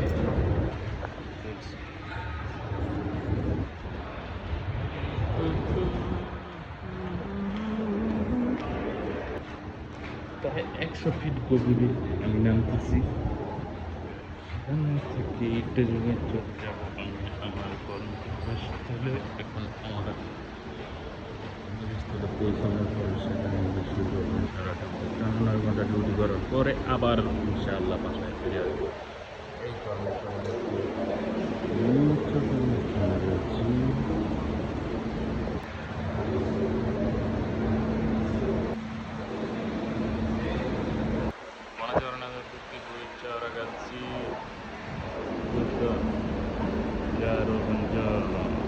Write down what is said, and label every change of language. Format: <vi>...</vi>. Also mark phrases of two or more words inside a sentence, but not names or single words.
<bn>প্রায় 100 ফিট গভীরে আমি নামতেছি, সেখান থেকে ট্রেনে চলে যাব আমি আমার কর্মস্থলে। এখন আমার কর্মস্থলে পৌঁছানোর পরে সেখানে শুরু করবো সারাটা 9 ঘন্টা ডিউটি করার পরে আবার ইনশাআল্লাহ বাসায় ফিরে আসবো। এই কর্মস্থলে রয়েছি।</bn> <it>Buongiorno a tutti, ciao ragazzi, tutto chiaro, buongiorno.</it>